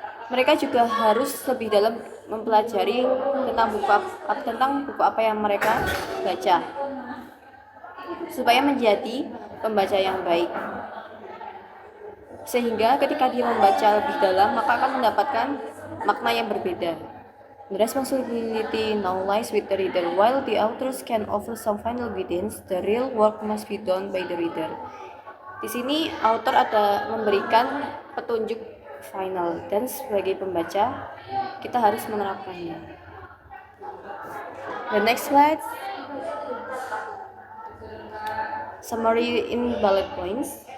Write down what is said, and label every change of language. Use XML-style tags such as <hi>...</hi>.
<id>Mereka juga harus lebih dalam mempelajari tentang buku apa yang mereka baca, supaya menjadi pembaca yang baik. Sehingga ketika dia membaca lebih dalam, maka akan mendapatkan makna yang berbeda.</id> <en>The responsibility now lies with the reader. While the authors can offer some final guidance, the real work must be done by the reader.</en> <id>Di sini author ada memberikan petunjuk final, dan sebagai pembaca kita harus menerapkannya.</id> <en>The next slide, summary in bullet points.</en>